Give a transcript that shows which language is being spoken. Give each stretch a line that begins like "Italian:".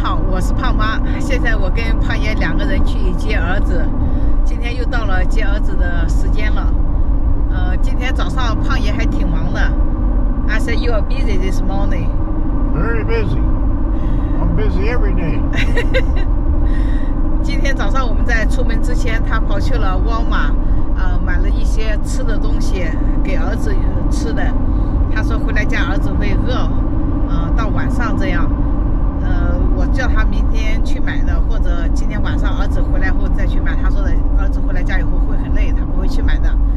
Chinese: 我是胖妈，现在我跟胖爷2个人去接儿子。今天又到了接儿子的时间了。今天早上胖爷还挺忙的。
English: I said you are busy this morning. Very busy. I'm busy every day.
Chinese: 今天早上我们在出门之前，他跑去了沃尔玛，买了一些吃的东西给儿子吃的。他说回来家儿子会饿，到晚上这样。我叫他明天去买的，或者今天晚上儿子回来后再去买。他说的儿子回来家以后会很累，他不会去买的。